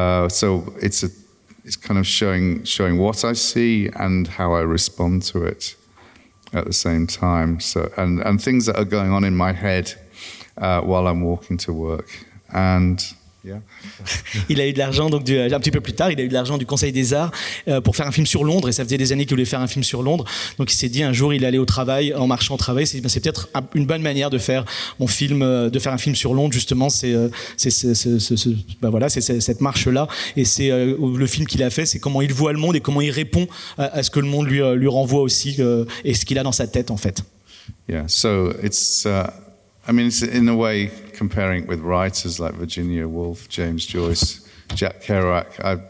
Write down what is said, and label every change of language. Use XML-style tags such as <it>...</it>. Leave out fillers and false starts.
<en>So it's kind of showing what I see and how I respond to it at the same time. So and things that are going on in my head while I'm walking to work. And yeah.</en> <fr>Il a eu de l'argent, donc un petit peu plus tard, il a eu de l'argent du Conseil des Arts pour faire un film sur Londres, et ça faisait des années qu'il voulait faire un film sur Londres. Donc il s'est dit un jour, il allait au travail, en marchant au travail, c'est peut-être une bonne manière de faire mon film, de faire un film sur Londres. Justement, c'est cette marche-là, et c'est le film qu'il a fait, c'est comment il voit le monde et comment il répond à ce que le monde lui renvoie aussi, et ce qu'il a dans sa tête en fait.</fr> <en>Yeah, so it's. I mean, it's in a way comparing it with writers like Virginia Woolf, James Joyce, Jack Kerouac.</en>